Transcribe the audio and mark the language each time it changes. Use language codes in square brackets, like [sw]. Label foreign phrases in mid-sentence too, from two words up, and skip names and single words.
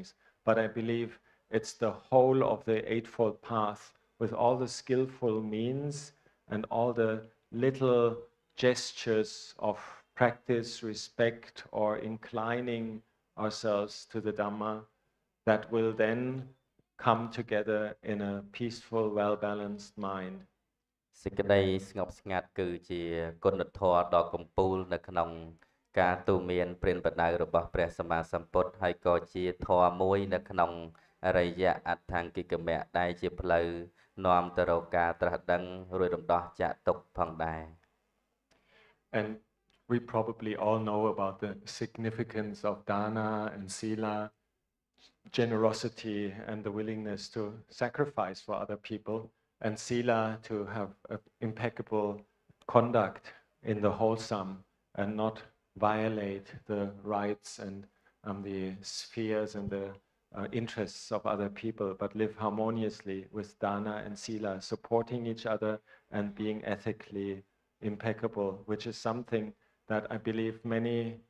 [en] But I believe it's the whole of the Eightfold Path with all the skillful means and all the little gestures of practice, respect, or inclining ourselves to the Dhamma that will then come together in a peaceful, well-balanced mind. [km] សេចក្តីស្ងប់ស្ងាត់គឺជាគុណធម៌ដ៏កំពូលនៅក្នុងការទូន្មានព្រានប្រដៅរបស់ព្រះសម្មាសម្ពុទ្ធហើយក៏ជាធម៌មួយនៅក្នុងអរិយអដ្ឋង្គិកមៈដែលជាផ្លូវនាំទៅរកការត្រាស់ដឹងរួចរំដោះចាកទុក្ខផងដែរ [en] And we probably all know about the significance of dana and sila, generosity and the willingness to sacrifice for other people, and sila to have impeccable conduct in the wholesome and not violate the rights and the spheres and the interests of other people, but live harmoniously with dana and sila, supporting each other and being ethically impeccable, which is something that I believe many